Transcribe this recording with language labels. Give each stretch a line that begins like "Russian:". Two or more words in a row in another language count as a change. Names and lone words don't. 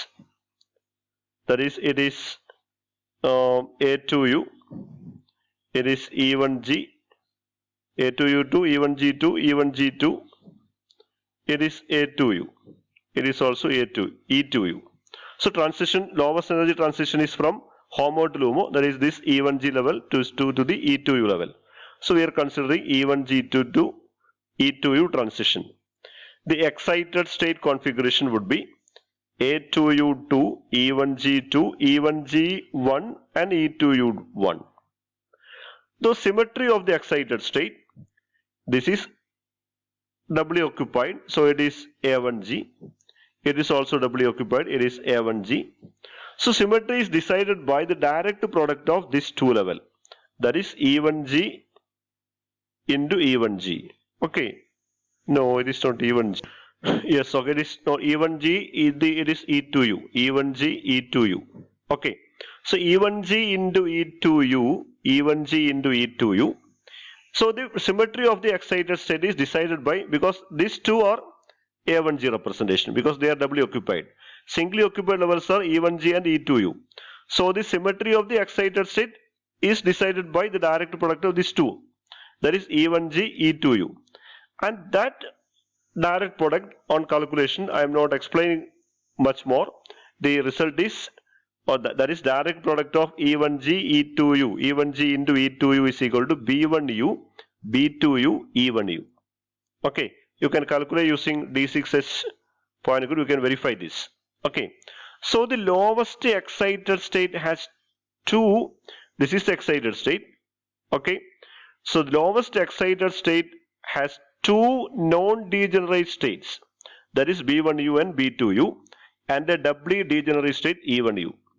English: That is, it is A2U, it is E1G, A2U2, E1G2, E1G2, it is A2U, it is also E2U. So transition, lowest energy transition is from HOMO to LUMO, that is this E1G level to the E2U level. So we are considering E1G2 to E2U transition. The excited state configuration would be A2U2, E1G2, E1G1 and E2U1. The symmetry of the excited state, this is doubly occupied, so it is A1G. It is also doubly occupied, it is A1G. So symmetry is decided by the direct product of this two level, that is E1G into E1G. Okay, no, it is not E1G. Yes, okay, it is not E1G, it is E2U, E1G, E2U. Okay, so E1G into E2U, E1G into E2U. So the symmetry of the excited state is decided by, because these two are A1G representation, because they are doubly occupied. Singly occupied levels are E1G and E2U. So the symmetry of the excited state is decided by the direct product of these two, that is E1G, E2U. And that direct product on calculation, I am not explaining much more. The result is, or that is direct product of E1G, E2U. E1G into E2U is equal to B1U, B2U, E1U. Okay, you can calculate using D6S point group, you can verify this. Okay, so the lowest excited state has two, this is the excited state. Okay, so the lowest excited state has two non-degenerate states, that is B1U and B2U, and a doubly degenerate state E1U.